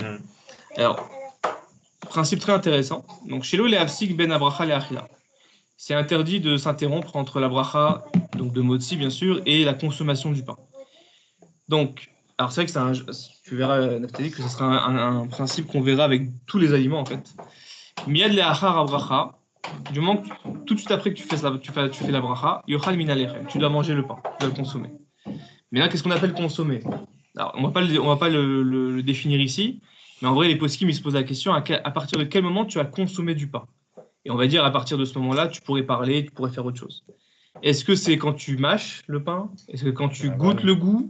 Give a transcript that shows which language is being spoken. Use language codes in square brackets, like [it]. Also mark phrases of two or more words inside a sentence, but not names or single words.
[fr] Alors, principe très intéressant. Donc, chez le [he] הפסק בין הברכה לאכילה. [fr] C'est interdit de s'interrompre entre la bracha, donc de motzi bien sûr, et la consommation du pain. Donc, alors c'est vrai que tu verras, Naftali, que ce sera un principe qu'on verra avec tous les aliments en fait. [he] מיד לאחר הברכה. [fr] Du moment que tout de suite après que tu fais la bracha, [he] יאכל מן הלחם. [fr] Tu dois manger le pain, tu dois le consommer. Mais là, qu'est-ce qu'on appelle consommer? Alors, on va pas le définir ici, mais en vrai, les poskim, ils se posent la question à partir de quel moment tu as consommé du pain? Et on va dire à partir de ce moment-là, tu pourrais parler, tu pourrais faire autre chose. Est-ce que c'est quand tu mâches le pain? Est-ce que quand tu goûtes le goût?